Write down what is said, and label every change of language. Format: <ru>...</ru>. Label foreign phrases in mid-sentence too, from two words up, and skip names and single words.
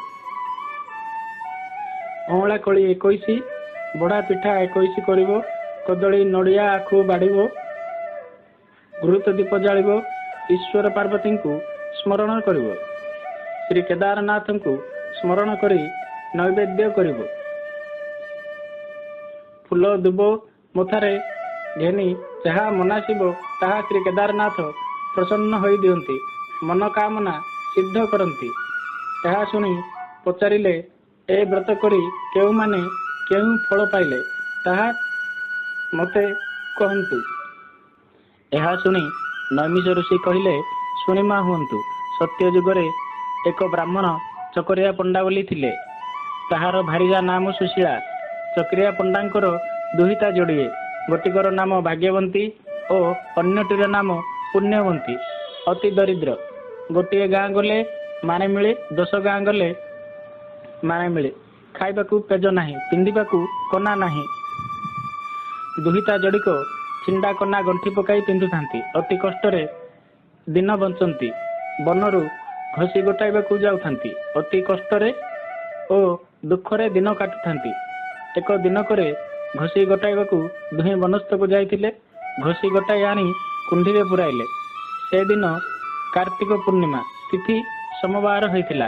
<or>ଅଁଳା କଳି 21 ବଡ଼ା ପିଠା 21 କରିବ। କଦଳୀ ନଡ଼ିଆ ଆଖୁ ବାଡ଼ିବ। ଘୃତ ଦୀପ ଜାଳିବ। ଈଶ୍ୱର ପାର୍ବତୀ କୁ ସ୍ମରଣ କରିବ। ଶ୍ରୀ କେଦାରନାଥ କୁ ସ୍ମରଣ କରି ନୈବେଦ୍ୟ କରିବ। ଫୁଲ ଦୁବ ମଥାରେ ଘେନି ଯାହା ମନାସିବ ତାହା ଶ୍ରୀ କେଦାରନାଥ ପ୍ରସନ୍ନ ହୋଇ ଦିଅନ୍ତି, ମନୋକାମନା ସିଦ୍ଧ କରନ୍ତି। ଏହା ଶୁଣି ପଚାରିଲେ, ଏ ବ୍ରତ କରି କେଉଁ ମାନେ କେଉଁ ଫଳ ପାଇଲେ ତାହା ମତେ କହନ୍ତୁ। ଏହା ଶୁଣି ନୈମିଷ ଋଷି କହିଲେ, ଶୁଣିମା ହୁଅନ୍ତୁ। ସତ୍ୟ ଯୁଗରେ ଏକ ବ୍ରାହ୍ମଣ ଚକରିଆ ପଣ୍ଡା ବୋଲି ଥିଲେ। ତାହାର ଭାର୍ଯ୍ୟା ନାମ ସୁଶୀଳା। ଚକରିଆ ପଣ୍ଡାଙ୍କର ଦୁହିତା ଯୋଡ଼ିଏ, ଗୋଟିକର ନାମ ଭାଗ୍ୟବନ୍ତୀ ଓ ଅନ୍ୟଟିର ନାମ ପୁଣ୍ୟବନ୍ତୀ। ଅତି ଦରିଦ୍ର। ଗୋଟେ ଗାଁ ଗଲେ ମାନେ ମିଳେ, 10 ଗାଁ ଗଲେ ମାନେ ମିଳେ। ଖାଇବାକୁ ପେଜ ନାହିଁ, ପିନ୍ଧିବାକୁ କନା ନାହିଁ। ଦୁହିତା ଯୋଡ଼ିକ ଚିରା କନା ଗଣ୍ଠି ପକାଇ ପିନ୍ଧୁଥାନ୍ତି। ଅତି କଷ୍ଟରେ ଦିନ ବଞ୍ଚନ୍ତି। ବନରୁ ଘଷି ଗୋଟାଇବାକୁ ଯାଉଥାନ୍ତି। ଅତି କଷ୍ଟରେ ଓ ଦୁଃଖରେ ଦିନ କାଟୁଥାନ୍ତି। ଏକ ଦିନକରେ ଘଷି ଗୋଟାଇବାକୁ ଦୁହେଁ ବନସ୍ତକୁ ଯାଇଥିଲେ। ଘଷି ଗୋଟାଇ ଆଣି କୁଣ୍ଢିରେ ପୁରାଇଲେ। ସେଦିନ କାର୍ତ୍ତିକ ପୂର୍ଣ୍ଣିମା ତିଥି ସୋମବାର ହୋଇଥିଲା।</or>